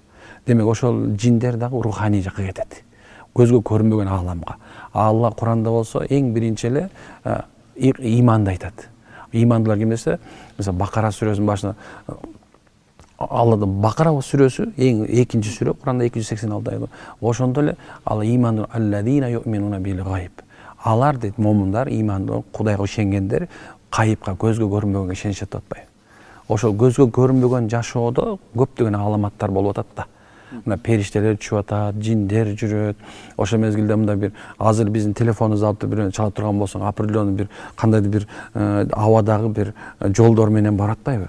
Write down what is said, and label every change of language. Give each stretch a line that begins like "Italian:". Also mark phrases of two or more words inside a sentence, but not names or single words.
Kyrgyz: Демек ошол жиндер дагы руханий жакка кетет. Көзгө көрүнбөгөн ааламга. Алла Куранда болсо эң биринчи эле иманды айтат. Имандылар ким десе, мисалы Бакара сүрөсүнүн башында Алладын Бакара сүрөсү эң экинчи сүрө, Куранда 286 айда. Ошондо эле Алла иманды
Arabic: الذين يؤمنون بالغيب.
Kyrgyz: Алар дейт момундар, иманды, Кудайга ишенгендер, кайыпка, көзгө көрүнбөгөнгө ишенишет атпайбы. Ошол көзгө көрүнбөгөн жашоодо көптөгөн аламаттар болуп атат да. Мына периштелер чыгып атат, жиндер жүрөт. Ошол мезгилде мында бир азыр биздин телефонубузду алып бирөөнү чалып турган болсоң, определенный бир кандайдыр бир абадагы бир жолдор менен барат атпайбы?